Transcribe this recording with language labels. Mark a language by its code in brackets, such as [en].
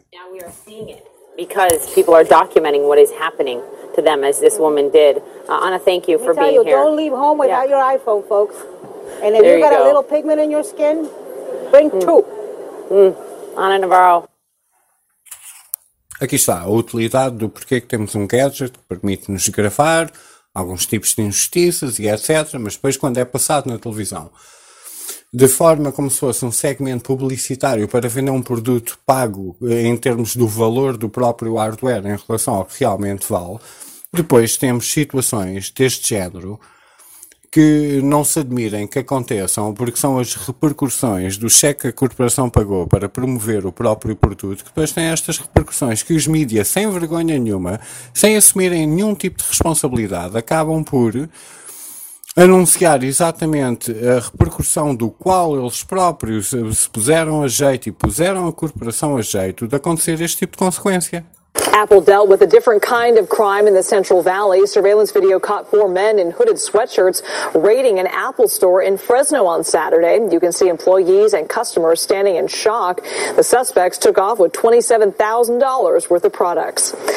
[en] Now we are seeing it because people are documenting what is happening to them as this woman did. Anna, thank you for being here. Don't leave home without your iPhone, folks. And if you've got a little pigment in your skin, bring two. Anna Navarro. [pt] Aqui está a utilidade do porquê que temos um gadget que permite-nos gravar alguns tipos de injustiças e etc, mas depois quando é passado na televisão, de forma como se fosse um segmento publicitário para vender um produto pago em termos do valor do próprio hardware em relação ao que realmente vale, depois temos situações deste género que não se admirem que aconteçam, porque são as repercussões do cheque que a corporação pagou para promover o próprio produto, que depois têm estas repercussões que os mídia, sem vergonha nenhuma, sem assumirem nenhum tipo de responsabilidade, acabam por anunciar exatamente a repercussão do qual eles próprios se puseram a jeito e puseram a corporação a jeito de acontecer este tipo de consequência. [en] Apple dealt with a different kind of crime in the Central Valley. Surveillance video caught four men in hooded sweatshirts raiding an Apple store in Fresno on Saturday. You can see employees and customers standing in shock. The suspects took off with $27,000 worth of products.